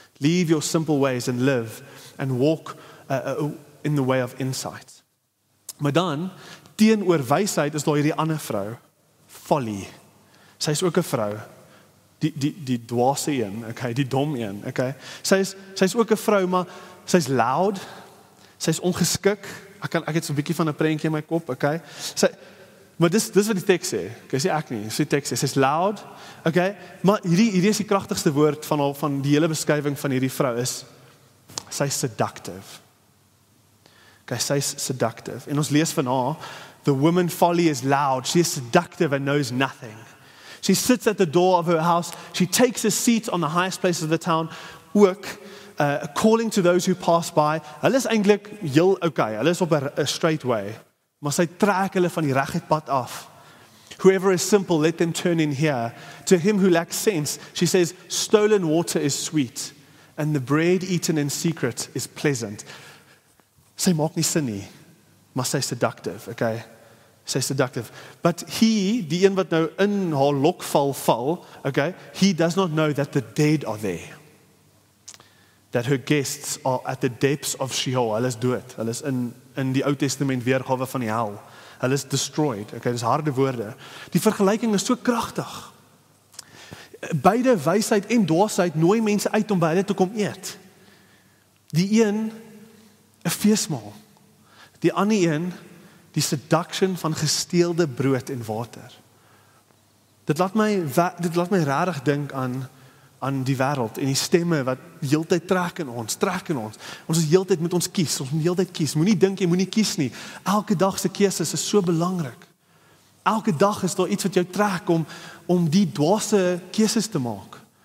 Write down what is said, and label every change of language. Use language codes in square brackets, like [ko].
[en] Leave your simple ways and live and walk in the way of insight. [af] Maar dan, teenoor wysheid is daar hierdie ander vrou, Folly. Sy is ook 'n vrou, die dwaase een, okay, die dom een, okay. Sy is ook 'n vrou, maar sy's loud, sy's ongeskik. Ek het so 'n bietjie van 'n prentjie in my kop, okay. Maar dis wat die teks sê. Okay, sê ek nie, dis die teks sê. Sy's loud, okay. Maar hierdie is die kragtigste woord van die hele beskrywing van hierdie vrou is sy's seductive. Okay, sy's seductive. [en] En ons lees van haar, the woman Folly is loud, she is seductive and knows nothing. She sits at the door of her house, she takes a seat on the highest places of the town, ook, calling to those who pass by. [af] Hulle is eintlik heel okay, hulle is op 'n straight way, maar sy trek hulle van die reguit pad af. [en] Whoever is simple, let them turn in here. To him who lacks sense, she says, stolen water is sweet, and the bread eaten in secret is pleasant. [af] Sy maak nie sin nie, maar sy is seductive, okay? Sy is seductive. But he, die een wat nou in haar lokval val, okay, he does not know that the dead are there. [en] That her guests are at the depths of Sheol. [af] Hulle is dood. Hulle is in die Ou Testament weergawe van die hel. Hulle is destroyed. Okay, dis harde woorde. Die vergelyking is so kragtig. Beide wysheid en dwaasheid nooi mense uit om by hulle te kom eet. Die een 'n feesmaal. Die ander een die seduction van gesteelde brood en water. Dit laat my regtig dink aan die wêreld en die stemme wat heeltyd trek in ons. Ons is heeltyd met ons kies, ons moet heeltyd kies. Moenie dink jy moenie kies nie. Elke dag se keuses is so belangrik. Elke dag is daar iets wat jou trek om die dwaase keuses te maak.